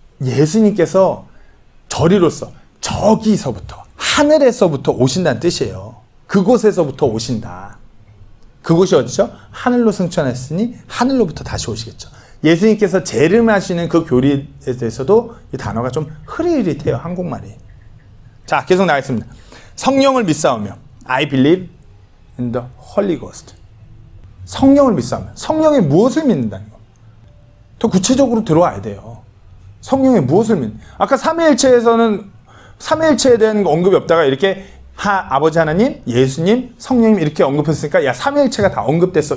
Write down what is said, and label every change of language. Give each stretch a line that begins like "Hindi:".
Korean: 예수님께서 절이로서 저기서부터 하늘에서부터 오신다는 뜻이에요. 그곳에서부터 오신다. 그곳이 어디죠? 하늘로 승천했으니 하늘로부터 다시 오시겠죠. 예수님께서 재림하시는 그 교리에 대해서도 이 단어가 좀 흐릿흐릿해요. 한국말이. 자, 계속 나가겠습니다. 성령을 믿사오며
English: I believe in the Holy Ghost.
Korean: 성령을 믿사오며 성령이 무엇을 믿는다는 거. 더 구체적으로 들어와야 돼요. 성령이 무엇을 믿는. 아까 삼위일체에서는 삼위일체에 대한 언급이 없다가 이렇게 아버지 하나님, 예수님, 성령님 이렇게 언급했으니까 야 삼위일체가 다 언급됐어.